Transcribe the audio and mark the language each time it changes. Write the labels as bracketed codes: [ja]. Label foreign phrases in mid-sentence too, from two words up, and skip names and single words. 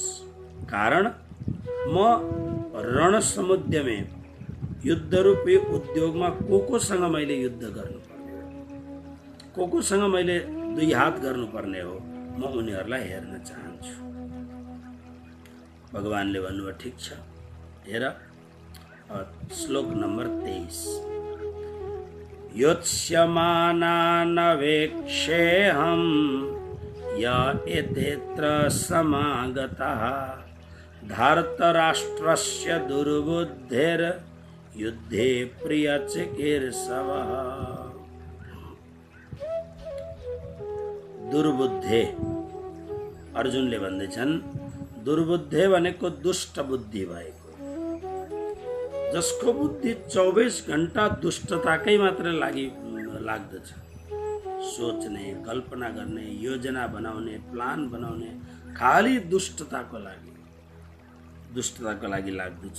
[ne] कारण म रणसमुद्यमे, युद्धरूपी उद्योगमा कोसँग मैले युद्ध गर्नुपर्ने हो, कोसँग मैले दुई हात गर्नुपर्ने हो, म उनीहरूलाई हेर्न चाहन्छु। भगवानले भन्नुभयो ठिक छ, हेर। श्लोक नम्बर 23, [sa] योत्स्यमानानवेक्षेऽहं य एतेऽत्र समागतः धार्तराष्ट्रस्य दुर्बुद्धेर् युद्धे प्रियचिकीर्षवः। दुर्बुद्धे, [ne] अर्जुनले भन्दैछन् दुर्बुद्धे भनेको दुष्ट बुद्धि भएको, जसको बुद्धि 24 घण्टा दुष्टताकै मात्र लाग्दछ। सोच्ने, कल्पना गर्ने, योजना बनाउने, प्लान बनाउने, खाली दुष्टताको लागि लाग्दछ।